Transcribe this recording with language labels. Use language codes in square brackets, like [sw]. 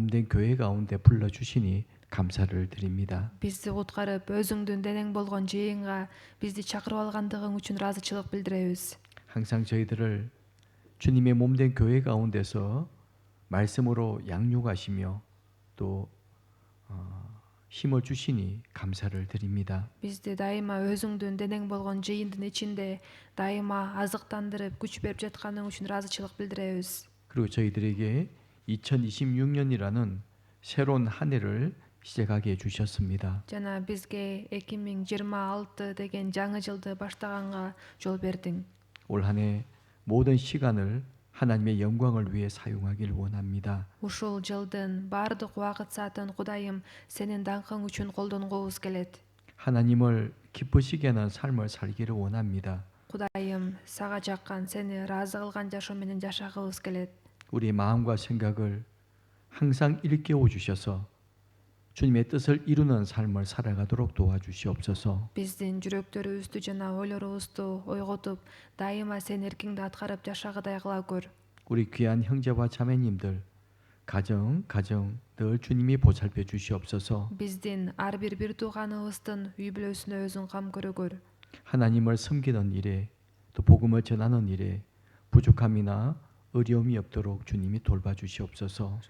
[ko] 교회 가운데 불러주시니 감사를 드립니다. [ky] Бизди куткарып, өзүңдүн денең болгон жыйынга бизди чакырып алгандыгың үчүн ыраазычылык билдиребиз. [ko] 항상 저희들을 주님의 몸된 교회 가운데서 말씀으로 양육하시며 또 힘을 주시니 감사를 드립니다. [ky] Бизди дайыма өзүңдүн денең болгон жыйындын ичинде дайыма азыктандырып, күч берип жатканың үчүн ыраазычылык билдиребиз. [ko] 그리고 저희들에게 2026년이라는 새로운 한 해를 시작하게 해주셨습니다. [ky] Жана бизге 2026 деген жаңы жылды баштаганга жол бердиң. [ko] 올 한 해 모든 시간을 하나님의 영광을 위해 사용하길 원합니다. [ky] Ушул жылдын баардык убакыт саатын Кудайым сенин даңкың үчүн колдонгубуз келет. [ko] 하나님을 기쁘시게 하는 삶을 살기를 원합니다. [ky] Кудайым сага жаккан, сени ыраазы кылган жашоо менен жашагыбыз келет. [ko] 우리의 마음과 생각을 항상 일깨워 주셔서 주님의 뜻을 이루는 삶을 살아가도록 도와주시옵소서. [ky] Биздин жүрөктөрүбүздү жана ойлорубузду ойготуп, дайыма сен эркиңди аткарып жашагыдай кыла көр. [ko] 우리 귀한 형제와 자매님들 가정 늘 주님이 보살펴 주시옵소서. [ky] Биздин ар бир тууганыбыздын үй бүлөсүнө өзүң кам көрөгөр. [ko] 하나님을 섬기는 일에 또 복음을 전하는 일에 부족함이나 어려움이 없도록 주님이 돌봐주시옵소서.